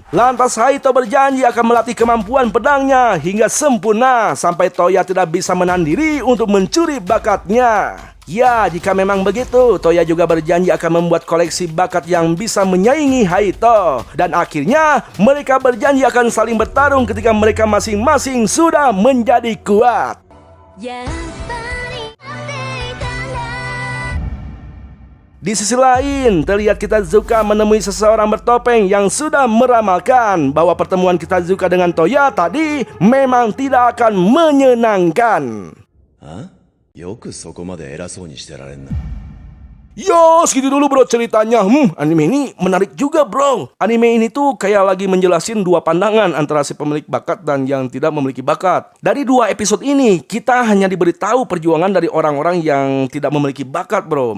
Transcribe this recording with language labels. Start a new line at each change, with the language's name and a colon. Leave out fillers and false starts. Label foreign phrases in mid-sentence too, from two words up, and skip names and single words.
Indonesian: Lantas Haito berjanji akan melatih kemampuan pedangnya hingga sempurna sampai Toya tidak bisa menahan diri untuk mencuri bakatnya. Ya, jika memang begitu, Toya juga berjanji akan membuat koleksi bakat yang bisa menyaingi Haito. Dan akhirnya, mereka berjanji akan saling bertarung ketika mereka masing-masing sudah menjadi kuat.
Japanese: やっぱり待っていたんだ。
Indonesian: Di sisi lain, terlihat Kitazuka menemui seseorang bertopeng yang sudah meramalkan bahwa pertemuan Kitazuka dengan Toya tadi memang tidak akan menyenangkan.
Japanese: よくそこまで偉そうにしてられんな。
Indonesian: Yo, segitu dulu bro ceritanya. Anime ini menarik juga bro. Anime ini tuh kayak lagi menjelasin dua pandangan antara si pemilik bakat dan yang tidak memiliki bakat. Dari dua episode ini, kita hanya diberitahu perjuangan dari orang-orang yang tidak memiliki bakat bro.